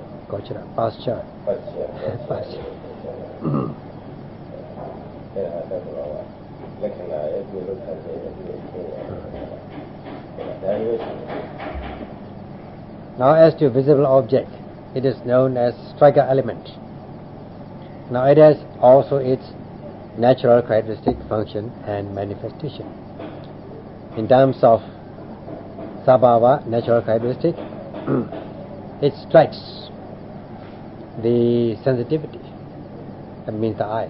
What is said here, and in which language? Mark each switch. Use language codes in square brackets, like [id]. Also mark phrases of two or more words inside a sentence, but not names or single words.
[en] Gochara, pasture. Pasture. [my] အဲ့ဒါတော့လက္ခဏာရဲ့ဒီလိုခံတဲ့ဒီလိုဖြစ်ရတယ် [en] Now as to visible object, it is known as striker element. Now it has also its natural characteristic, function and manifestation. In terms of sabhava, natural characteristic, it strikes the sensitivity, that means the eye.